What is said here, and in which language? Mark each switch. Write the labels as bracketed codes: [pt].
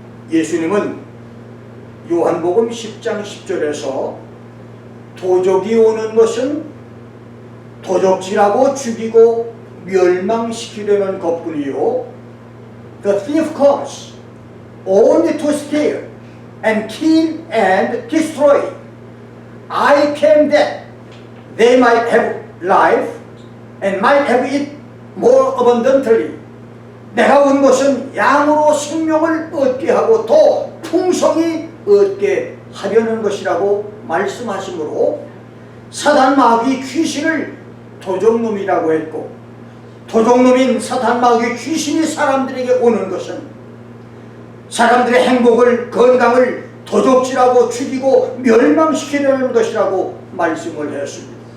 [ko] 예수님은 요한복음 10장 10절에서 도적이 오는 것은 도적질하고 죽이고 멸망시키려는 것뿐이요, [en] The thief comes only to steal and kill and destroy. I came that they might have life and might have it more abundantly. [ko] 내가 온 것은 양으로 생명을 얻게 하고 더 풍성히 얻게 하려는 것이라고 말씀하시므로 사단 마귀 귀신을 도적놈이라고 했고, 도적놈인 사단 마귀 귀신이 사람들에게 오는 것은 사람들의 행복을, 건강을 도적질하고 죽이고 멸망시키려는 것이라고 말씀을 했습니다.